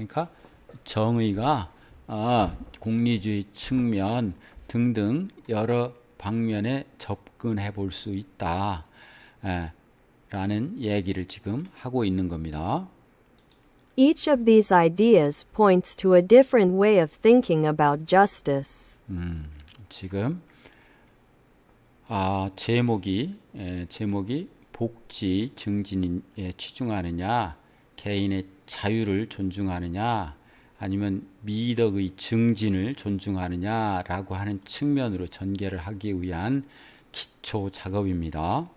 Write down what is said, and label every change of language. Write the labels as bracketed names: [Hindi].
[Korean] 그러니까 정의가 공리주의 측면 등등 여러 방면에 접근해 볼 수 있다 라는 얘기를 지금 하고 있는 겁니다. [English] Each of these ideas points to a different way of thinking about justice. [Korean] 지금 제목이 복지 증진에 치중하느냐, 개인의 자유를 존중하느냐, 아니면 미덕의 증진을 존중하느냐라고 하는 측면으로 전개를 하기 위한 기초 작업입니다.